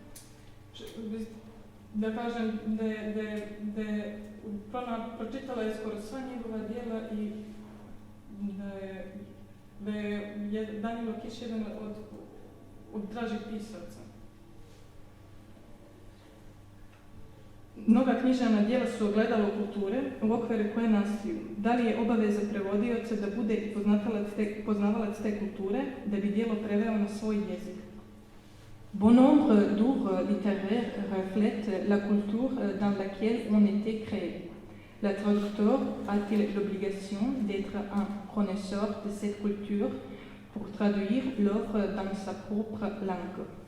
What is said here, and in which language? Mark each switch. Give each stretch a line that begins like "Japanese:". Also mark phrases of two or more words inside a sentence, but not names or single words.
Serbian: Da kažem pročitala je skoro sva njegova djela i da je Danilo Kiš jedan od dražih pisaca. Mnoga književna djela su ogledalo kulture u okviru koje nastaju. Da li je obaveza prevodioca da bude poznavalac te kulture, da bi djelo preveo na svoj jezik?
French: Bon nombre d'œuvres littéraires reflètent la culture dans laquelle on était créé. Le traducteur a-t-il l'obligation d'être un connaisseur de cette culture pour traduire l'œuvre dans sa propre langue?